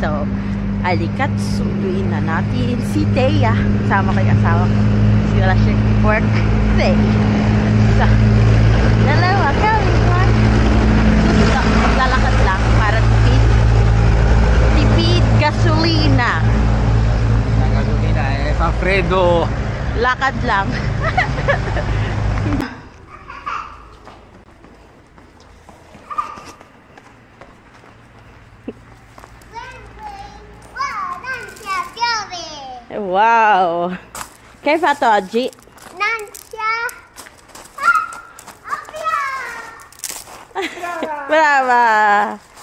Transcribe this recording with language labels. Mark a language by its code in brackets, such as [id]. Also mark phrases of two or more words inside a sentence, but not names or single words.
[tl] So, alikat, sunduin na natin si Thea. Sama ko yung asawa ko. Sila siya [en] work day. [tl] So, dalawa kami. Maglalakad lang para tipid gasolina. Gasolina, [it] fa freddo. [tl] Lakad lang. Wow! [it] Che hai fatto oggi? Brava!